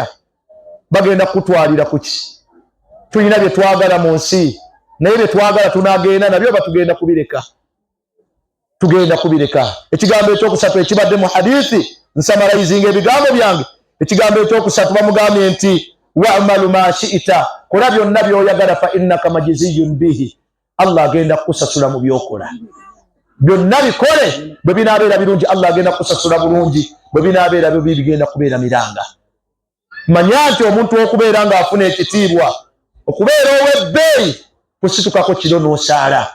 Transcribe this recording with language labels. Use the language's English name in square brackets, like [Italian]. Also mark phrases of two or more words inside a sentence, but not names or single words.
[Ganda] Bagenda kutwalira kuki? Tulina bye twagala mu nsi, naye bye twagala tunaagenda nabyo batugenda kubireka. Tugenda kubireka. Ekigambo ekyokusatu ekibadde mu hadithi, nsamarayizinga ebigambo byange. Ekigambo ekyokusatu bamugambye nti [Arabic] واعملْ ما شئتَ. [Ganda] Kola byonna by'oyagala [Arabic] فإنك مجزيٌّ به. [Ganda] Allah agenda kukusasula mu byokola. Byonna bikole, bwe binaabeera birungi Allah agenda kukusasula bulungi, bwe binaabeera bibi bigenda kubeera miranga. Manya nti omuntu okubeera ng'afuna ekitiibwa, okubeera ow'ebbeeyi, kusitukako kiro n'osaala.